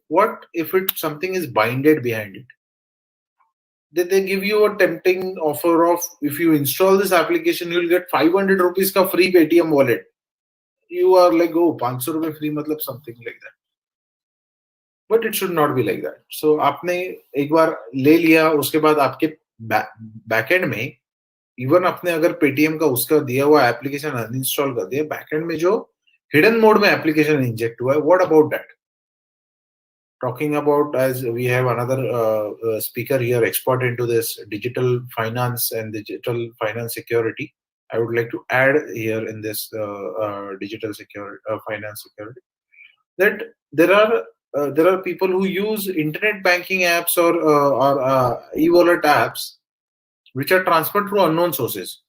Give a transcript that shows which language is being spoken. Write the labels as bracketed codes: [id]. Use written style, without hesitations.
[en] What if something is binded behind it? That they give you a tempting offer of, if you install this application, you'll get 500 rupees का free Paytm wallet. You are like, oh, 500 rupees free, matlab something like that. but it should not be like that. [hi] So आपने एक बार ले लिया, उसके बाद आपके backend में even आपने अगर पेटीएम का उसका दिया हुआ एप्लीकेशन अनइंस्टॉल कर दिया, बैकएंड में जो हिडन मोड में एप्लीकेशन इंजेक्ट हुआ है, [en] What about that? Talking about, as we have another speaker here, expert into this digital finance and digital finance security, I would like to add here in this digital security, finance security, that there are people who use internet banking apps or e-wallet apps which are transferred through unknown sources.